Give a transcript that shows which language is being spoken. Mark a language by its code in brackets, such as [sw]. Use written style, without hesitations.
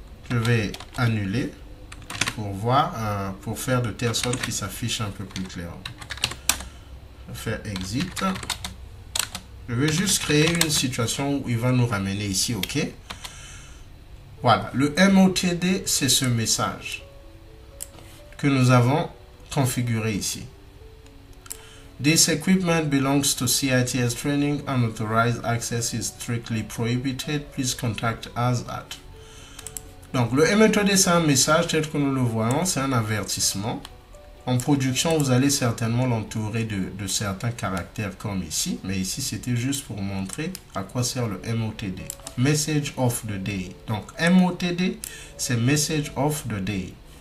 [fr] Je vais annuler pour voir, pour faire de telle sorte qu'il s'affiche un peu plus clairement. Je vais faire exit. Je vais juste créer une situation où il va nous ramener ici, ok? Voilà, le MOTD, c'est ce message que nous avons configuré ici. [en] This equipment belongs to CITS training. Unauthorized access is strictly prohibited. Please contact us at. [fr] Donc le ME3D, c'est un message tel que nous le voyons, c'est un avertissement. En production, vous allez certainement l'entourer de certains caractères comme ici. Mais ici, c'était juste pour montrer à quoi sert le MOTD. Message of the Day. Donc MOTD, c'est Message of the Day.